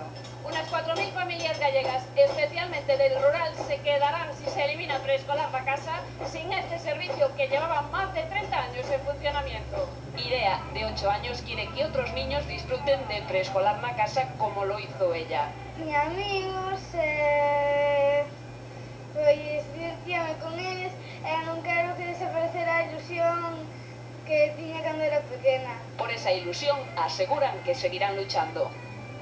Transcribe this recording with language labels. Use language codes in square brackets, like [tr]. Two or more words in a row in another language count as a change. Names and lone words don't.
[es] Unas 4.000 familias gallegas, especialmente del rural, se quedarán, si se elimina Preescolar na Casa, sin este servicio que llevaba más de 30 años en funcionamiento. Irea, de 8 años, quiere que otros niños disfruten de Preescolar na Casa como lo hizo ella. Mis amigos, [gl] pois divertíame con eles e non quero que desaparecera a ilusión que tiña cando era pequena. [es] Por esa ilusión aseguran que seguirán luchando.